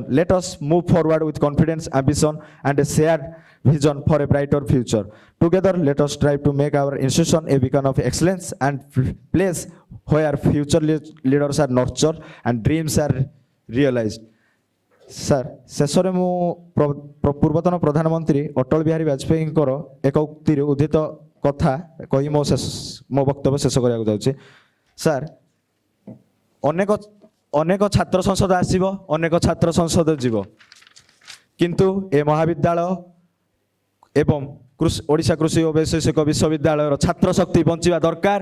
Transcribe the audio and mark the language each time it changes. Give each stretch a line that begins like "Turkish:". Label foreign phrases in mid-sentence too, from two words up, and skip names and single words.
English: Let us move forward with confidence, ambition, and a shared vision for a brighter future. Together, let us strive to make our institution a beacon of excellence and place where future leaders are nurtured and dreams are realized. Sir,
Odia: ଶେଷରେ ମୁଁ ପୂର୍ବତନ ପ୍ରଧାନମନ୍ତ୍ରୀ ଅଟଳ ବିହାରୀ ବାଜପେୟୀଙ୍କର ଏକ ଉକ୍ତିରେ ଉଦ୍ଧିତ କଥା କହି ମୋ ବକ୍ତବ୍ୟ ଶେଷ କରିବାକୁ ଯାଉଛି। ସାର୍, ଅନେକ ଛାତ୍ର ସଂସଦ ଆସିବ, ଅନେକ ଛାତ୍ର ସଂସଦ ଯିବ, କିନ୍ତୁ ଏ ମହାବିଦ୍ୟାଳୟ ଏବଂ ଓଡ଼ିଶା କୃଷି ଓ ବୈଷୟିକ ବିଶ୍ୱବିଦ୍ୟାଳୟର ଛାତ୍ର ଶକ୍ତି ବଞ୍ଚିବା ଦରକାର।